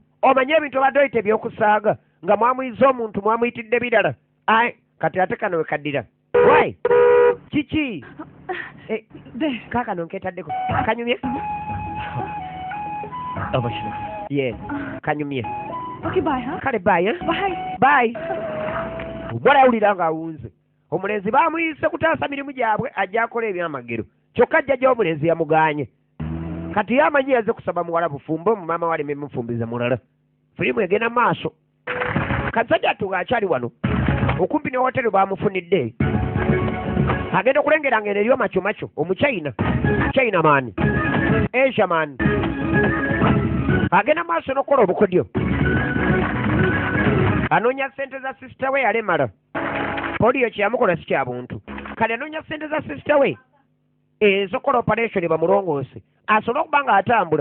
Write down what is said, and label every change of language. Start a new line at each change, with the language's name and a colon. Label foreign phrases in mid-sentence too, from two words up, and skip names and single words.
Ganda: Omanye ebintu obadde oyita ebyokusaaga nga mwamuyiza omuntu mwamuyitidde birala. Ayi kati ate kano we kaddira. Wai kiki?
Hindi: दे
Ganda: Kaakano nkeetaddeko. Kanyumye?
Hindi: अवश्य
Ganda: Yes. Kanyumye.
English: okay bye हाँ
Ganda: Kale bye.
English: बाय
Ganda: Bye. Omuwala awulira ng'awunze. Omulenzi baamuyise kutaasa mirimu gyabwe ajja akola ebyamagero. Kyokka jjajja omulenzi yamugaanye. Kati yamanyi yaze kusaba muwala bufumbo mu maama waleme mufumbiza mulala. Firimu egenda maaso. Kasajja atuga akyali wano. Okumpi ne hoteri baamufunidde. Agenda okulengera ng'eno eriyo macho omuchina.
English: China man. Asia man.
Ganda: Agenda maaso n'okukola obukodyo. Anoonya ssente za sisita we yalemala. Poliyo kyeyamukola si kya buntu. Kale anoonya ssente za sisita we ezokola operation bamulongoose. Asobole okuba nga atambula.